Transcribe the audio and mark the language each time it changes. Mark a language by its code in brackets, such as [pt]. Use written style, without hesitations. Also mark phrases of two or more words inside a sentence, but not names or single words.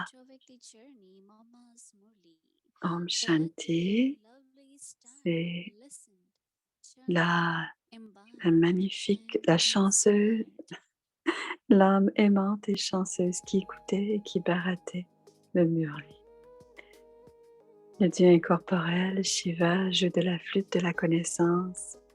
[en] Chovekti Journey, Mama's Murli. Om The Shanti, lovely star [fr] c'est [en] listened, [fr] la [en] imbibed, [fr] magnifique, [en] and [fr] la chanceuse, [en] inspired. [fr] l'âme aimante et chanceuse qui écoutait et qui barattait le Murli. Le Dieu incorporel, Shiva, joue de la flûte de la connaissance.